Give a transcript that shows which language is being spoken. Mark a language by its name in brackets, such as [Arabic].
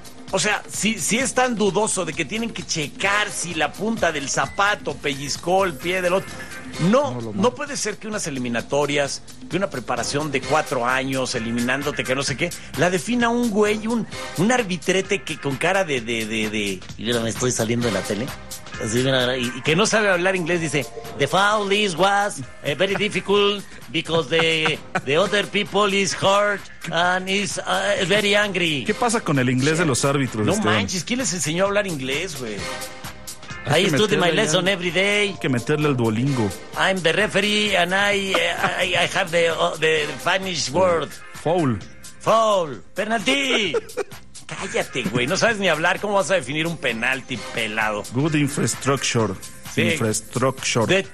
[Spanish] O sea, si es tan dudoso de que tienen que checar si la punta del zapato pellizcó el pie del otro... No puede ser que unas eliminatorias, que una preparación de 4 años, eliminándote, que no sé qué, la defina un güey, un arbitrete que con cara de... Mira, me estoy saliendo de la tele. Así, mira, y que no sabe hablar inglés, dice, [English] the foul is was very difficult because the other people is hurt and is very angry. [Spanish] ¿Qué pasa con el inglés de los árbitros? No manches, ¿quién les enseñó a hablar inglés, güey? [English] I study my lesson every day. [Spanish] Hay que meterle al Duolingo. [English] I'm the referee and I have the Spanish word. Foul. Penalty. [Spanish] Cállate, güey. No sabes ni hablar. ¿Cómo vas a definir un penalti, pelado? [English] Good infrastructure. [Spanish] Sí. [English] Infrastructure.